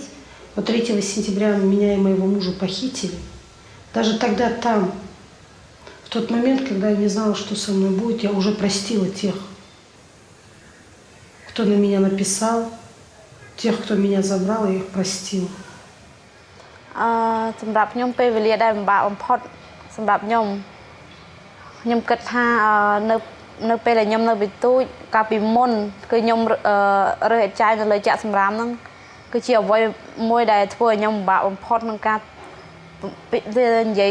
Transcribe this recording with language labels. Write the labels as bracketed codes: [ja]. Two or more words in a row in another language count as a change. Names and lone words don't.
[ru] Вот 3 сентября меня и моего мужа похитили. Даже тогда там, в тот момент, когда я не знала, что со мной будет, я уже простила тех, кто на меня написал, тех, кто меня забрал, я их простила. [km] សម្រាប់ខ្ញុំពេលវេលាដែលពិបាកបំផុតសម្រាប់ខ្ញុំគិតថានៅពេលដែលខ្ញុំនៅវិទូចកាលពីមុនគឺខ្ញុំរើសអេចាយនៅលើចាក់សម្រាមហ្នឹងគឺជាអ្វីមួយដែលធ្វើឲ្យខ្ញុំពិបាកបំផុតក្នុងការនិយាយ